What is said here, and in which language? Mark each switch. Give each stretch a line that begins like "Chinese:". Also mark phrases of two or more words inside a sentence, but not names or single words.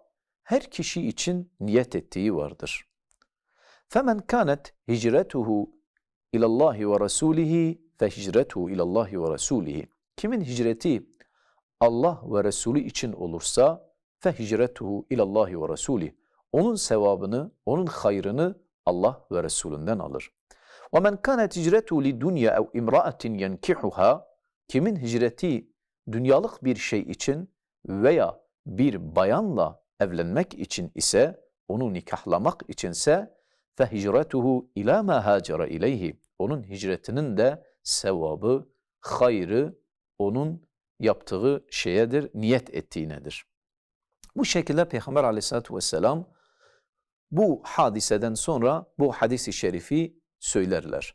Turkish: Her kişi için niyet ettiği vardır.
Arabic: فمن كانت هجرته إلى الله ورسوله فهجرته إلى الله ورسوله.
Turkish: Kimin hicreti Allah ve Resulü için olursa
Arabic: فهجرته إلى الله ورسوله.
Turkish: Onun sevabını, onun hayrını Allah ve Resulünden alır.
Arabic: وَمَنْ كَانَتْ هِجْرَتُهُ لِدُنْيَا اَوْ اِمْرَأَةٍ يَنْكِحُهَا.
Turkish: Kimin hicreti dünyalık bir şey için veya bir bayanla evlenmek için ise, onu nikahlamak içinse
Arabic: فَهِجْرَتُهُ اِلَى مَا هَاجَرَ اِلَيْهِ.
Turkish: Onun hicretinin de sevabı, hayrı onun yaptığı şeyedir, niyet ettiğinedir. Bu şekilde Peygamber Aleyhisselatü Vesselam bu hadiseden sonra bu hadis-i şerifi söylerler.